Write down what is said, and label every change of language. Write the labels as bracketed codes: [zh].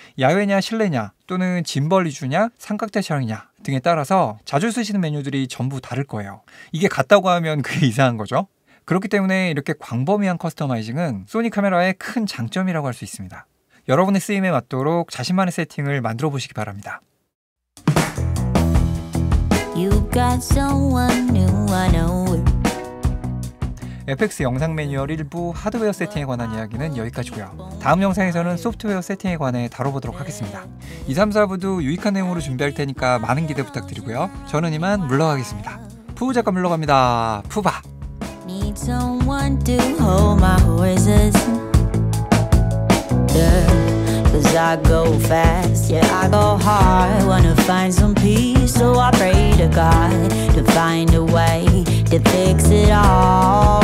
[ko] 야외냐 실내냐 또는 짐벌 위주냐 삼각대 촬영이냐 등에 따라서 자주 쓰시는 메뉴들이 전부 다를 거예요. 이게 같다고 하면 그게 이상한 거죠. 그렇기 때문에 이렇게 광범위한 커스터마이징은 소니 카메라의 큰 장점이라고 할 수 있습니다. 여러분의 쓰임에 맞도록 자신만의 세팅을 만들어 보시기 바랍니다. [en] You got someone new, I know. [ko] FX 영상 매뉴얼 일부 하드웨어 세팅에 관한 이야기는 여기까지고요. 다음 영상에서는 소프트웨어 세팅에 관해 다뤄보도록 하겠습니다. 2, 3, 4부도 유익한 내용으로 준비할 테니까 많은 기대 부탁드리고요. 저는 이만 물러가겠습니다. 푸우 작가 물러갑니다. 푸바! [en] Need someone to hold my horses. Cause I go fast, yeah I go hard. Wanna find some peace, so I pray to God to find a way to fix it all.